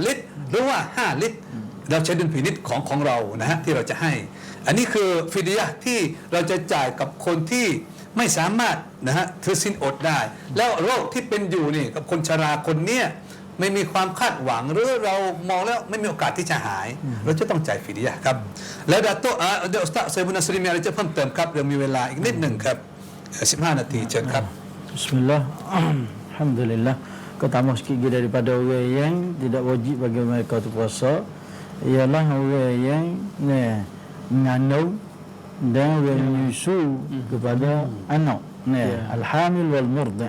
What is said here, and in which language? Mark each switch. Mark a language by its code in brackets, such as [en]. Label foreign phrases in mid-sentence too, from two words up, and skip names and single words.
[th] ลิตรหรือว่า5 ลิตรเราใช้ดุลพินิจของเรานะฮะที่เราจะให้อันนี้คือฟิดยะห์ที่เราจะจ่ายกับคนที่ไม่สามารถนะฮะถือศีลอดได้แล้วโรคที่เป็นอยู่นี่กับคนชราคนเนี้ยไม่มีความคาดหวังหรือเรามองแล้วไม่มีโอกาสที่จะหายเราจะต้องจ่ายฟิดยะห์ครับแล้วดาโตเดี๋ยวอุสตาซไซบุนัสริมีอะไรจะเพิ่มเติมครับเรามีเวลาอีกนิดหนึ่งครับ15 นาทีเชิญครับ [ar] بسم الله. الحمد لله. [ms] Kau tambah sikit lagi daripada orang yang tidak wajib bagi mereka untuk puasa ialah orang yang mengandung dan orang menyusu kepada anak. [ar] الحامل والمرضع'.